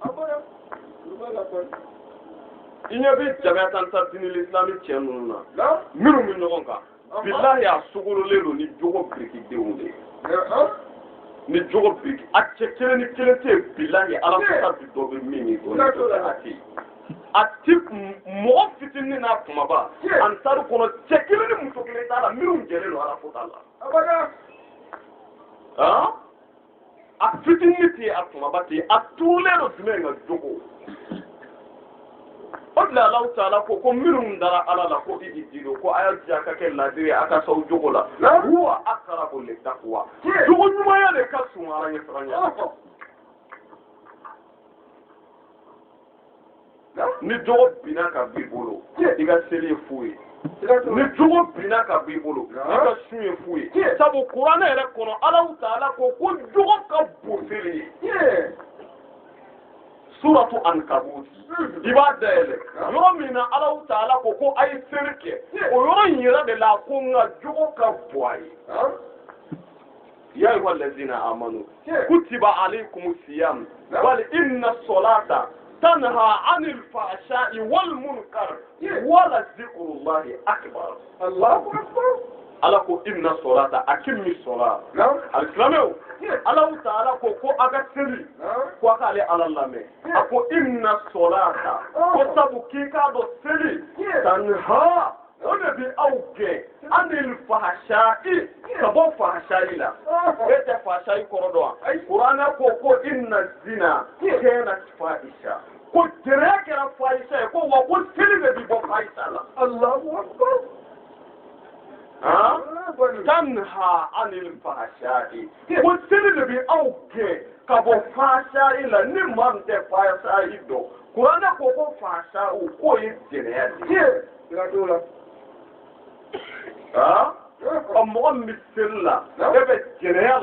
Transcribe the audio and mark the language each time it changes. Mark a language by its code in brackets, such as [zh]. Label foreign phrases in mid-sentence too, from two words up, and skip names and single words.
[bm] i ɲɛ bɛ jamiya tan dini islami cɛ ninnu na minnu bɛ ɲɔgɔn kan bilahi a sogololen don ni jogo birikidenw de ye ni jogo biriki a cɛ kelen ni kelen tɛ yen bilahi ala fota bi dɔ bɛ min ye dɔɔnin a tɛ a ti mɔgɔ fitinin n'a kumaba an tari kɔnɔ cɛ kelen ni muso kelen t'a la minnu jɛlen don ala fota la a fitinin tɛ yen a kumaba tɛ yen a turulen don jumɛn ka jogo o de la Alahu Taala ko minnu dara ala la ko i dido ko a y'a diya a ka kɛ ladiri a ka s'aw jogo la [ar] هو أقرب للتقوى [bm] jogo ɲumanya de ka surun ala ɲɛsiranya ni jogo binna ka b'i bolo i ka seli ye fu ye ni jogo binna ka b'i bolo i ka sun ye fu ye sabu kuranɛ yɛrɛ kɔnɔ Alahu Taala ko jogo ka bon seli ye suratu Ankabut i b'a dayɛlɛ yɔrɔ min na Alahu Taala ko a ye seli kɛ o yɔrɔ in yɛrɛ de la ko nka jogo ka bon a ye [ar] يا أيها الذين آمنوا كتب عليكم الصيام وال إن الصلاة تنهى عن الفحشاء والمنكر ولذكر الله أكبر الله أكبر [bm] ala ko [ar] إن الصلاة أقم الصلاة الإسلام [bm] Alahu Taala ko a ka seli ko a k'ale ala lamɛn a ko [ar] إن الصلاة [bm] ko sabu k'i k'a dɔn seli tanha o de bi aw gɛn [ar] عن الفحشاء [bm] ka bɔ fahsha'i la e tɛ fahsha'i kɔrɔ dɔn wa kuranɛ ko [ar] إن الزنا كان فاحشة [bm] ko jɛnɛya kɛra fahisha ye ko wa ko seli de bi bɔ fahisha la [ar] الله أكبر تنهى عن الفحشاء [bm] ko seli de bi aw gɛn ka bɔ fahsha'i la ni maa min tɛ fahsha'i dɔn kuranɛ ko fahsha'u k'o ye jɛnɛya de ye mɔgɔ min bɛ seli la e bɛ jɛnɛya